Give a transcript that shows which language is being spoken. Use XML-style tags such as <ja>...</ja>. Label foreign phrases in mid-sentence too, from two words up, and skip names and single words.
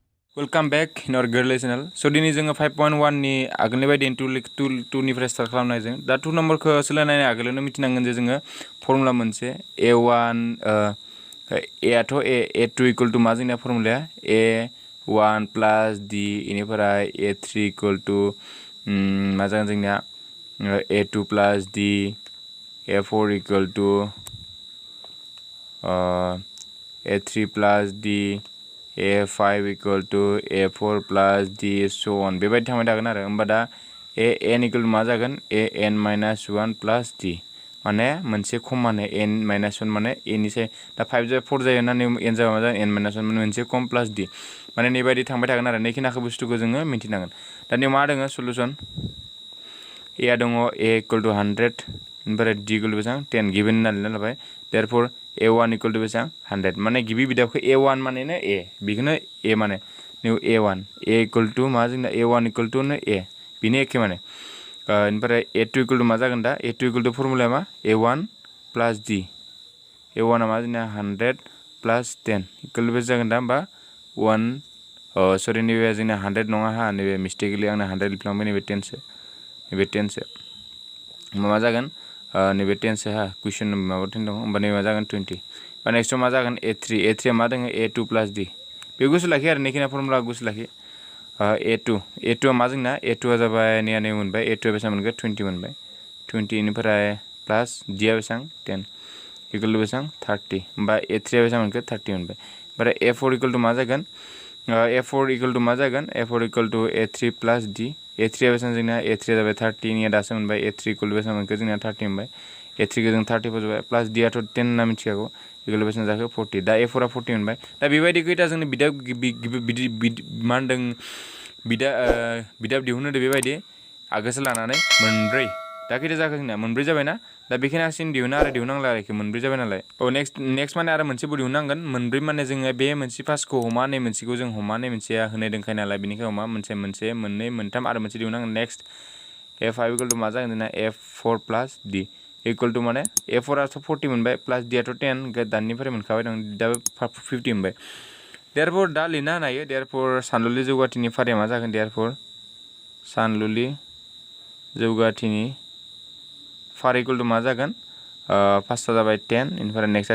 <en>welcome back in our</en> <brx>गोरलै चेनेल स' दिनै जोङो 5.1 नि आगोलनि बायदि टुनिफ्राय स्टार्ट खालामनाय जों दा 2 नम्बरखौ सोलायनायनि आगोलावनो मिथिनांगोन जे जोङो फर्मुला मोनसे a1 आथ' a2</brx> <en>equal to</en> <brx>मा जोंना फर्मुलाया a1 प्लास d इनिफ्राय a3</brx> <en>equal to</en> <brx>मा जागोन जोंनिया a2 प्लास d a4</brx> <en>equal to</en> <brx>a3 प्लास d a5</brx> <en>equal to a4 plus d so on</en> <brx>बेबायदि थांबाय थागोन आरो होमबा दा an equal मा जागोन an</brx> <en>minus 1 plus d</en> <brx>माने मोनसे खम माने n minus 1 माने a निसाय दा 5 जाय 4 जायो ना n जाबा मा जागोन n minus 1 माने मोनसे खम plus d माने नैबायदि थांबाय थागोन आरो नैखिनाखौ बुस्थुखौ जोङो मिथिनांगोन दा नै मा दङ सलुशन a दङ a</brx> <en>equal to</en> <brx>100 ओमफ्राय d</brx> <en>equal to</en> <brx>बेसां 10 गिभेन होननानै लाबाय</brx> <en>therefore a1 equal to</en> <brx>बेसां 100 माने गिबि बिदाबखौ a1 माने नो a बेखौनो a माने निउ a1 a</brx> <en>equal to</en> <brx>मा जोंना a1</brx> <en>equal to</en> <brx>नो a बिनो एखे माने ओमफ्राय a2</brx> <en>equal to</en> <brx>मा जागोन दा a2 equal to फर्मुलाया मा a1 plus d a1 आ मा जोंना 100</brx> <en>plus 10 equal to</en> <brx>बेसे जागोन दा होमबा 1 सरि नैबे जोंना 100 नङा हा नैबे मिस्टेकलि आंना 100 लिरफ्लांबाय नैबे 10 सो नैबे 10 सो मा जागोन नैबे 10 सो हा कुइसन माबा 10 दङ होमबा नैबे मा जागोन 20 बा नेक्स्ट मा जागोन a3 मा दङ a2 plus d बे गुसु लाखि आरो नैखिना फर्मुला गुसु लाखि a2 आ मा जोंना a2 आ जाबाय नै मोनबाय a2 आ बेसेबां मोनगोन 20 मोनबाय 20 निफ्राय प्लास d आ बेसेबां 10</brx> <en>equal to</en> <brx>बेसेबां 30 होमबा a3 आ बेसेबां मोनगोन 30 मोनबाय ओमफ्राय a4</brx> <en>equal to</en> <brx>मा जागोन a4</brx> <en>equal to</en> <brx>मा जागोन a4</brx> <en>equal to a3 plus</en> <brx>d a3 आ बेसेबां जोंना a3 आ जाबाय 30 निया दासो मोनबाय a3</brx> <en>equal to</en> <brx>बेसेबां मोनखो जोंना 30 मोनबाय a3 खौ जों 30 फोजोबबाय प्लास d आथ' 10 होनना मिथिखागौ इक्वल बेसेबां जाखो 40 दा a4 आ 40 मोनबाय दा बेबायदि खैथा जोंनि मा होनदों बिदाब दिहुननो बेबायदि आगोसो लानानै मोनब्रै दा खैथा जाखो जोंना मोनब्रै जाबायना दा बेखिनिसिम दिहुना आरो दिहुनांला आरोखि मोनब्रै जाबाय नालाय नेक्स्ट माने आरो मोनसेबो दिहुननांगोन मोनब्रै माने जोङो बे मोनसे फार्स्टखौ हमा नै मोनसेखौ जों हमा नै मोनसेया होनाय दंखायो नालाय बेनिखाय हमा मोनसे मोननै मोनथाम आरो मोनसे दिहुननांगोन नेक्स्ट a5</brx> <en>equal to</en> <brx>मा जागोन जोंना a4</brx> <en>plus d equal to</en> <brx>माने a4 आथ' 40 मोनबाय प्लास d आथ' 10 दानिफ्राय मोनखाबाय दं दा 50 मोनबाय देरफोर दा लिरनो हायो देरफोर सानलुलि जौगाथिनि फारिया मा जागोन देरफोर सानलुलि जौगाथिनि फार</brx> <en>equal to</en> <brx>मा जागोन फार्स्टआ जाबाय 10 इनिफ्राय नेक्स्टआ</brx>